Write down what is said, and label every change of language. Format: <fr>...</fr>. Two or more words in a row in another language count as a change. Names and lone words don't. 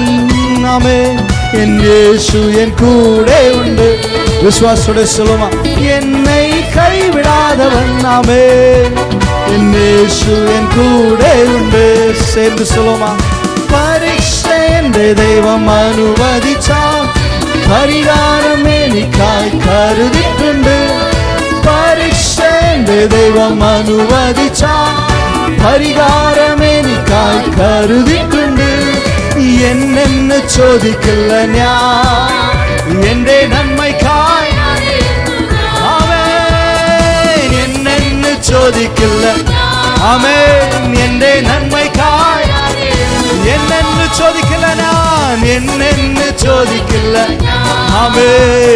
<ta>ஆமென். என் இயேசு என் கூட உண்டு. விசுவாசோட சொல்லுமா என்னை கைவிடாதவன். ஆமென். என் இயேசு என் கூட உண்டு. சேர்ந்து சொல்லுமா பரீட்சை என்ற தெய்வம் அனுமதிச்சார், பரிகாரம்</ta> <ml>എനിക്കായി കരുതിട്ടുണ്ട്.</ml> <ta>പരീക്ഷ தெய்வம் அனுமதிச்சார், பரிகாரம்</ta> <ml>എനിക്കായി കരുതിട്ടുണ്ട്. എന്നെ ചോദിക്കില്ല ഞാൻ എന്റെ നന്മയ്ക്കായി, ആമേൻ. എന്നെ ചോദിക്കില്ല, ആമേൻ. എന്റെ നന്മയ്ക്കായി എന്നെ ചോദിക്കില്ല ഞാൻ, എന്നെ ചോദിക്കില്ല, ആമേൻ.</ml>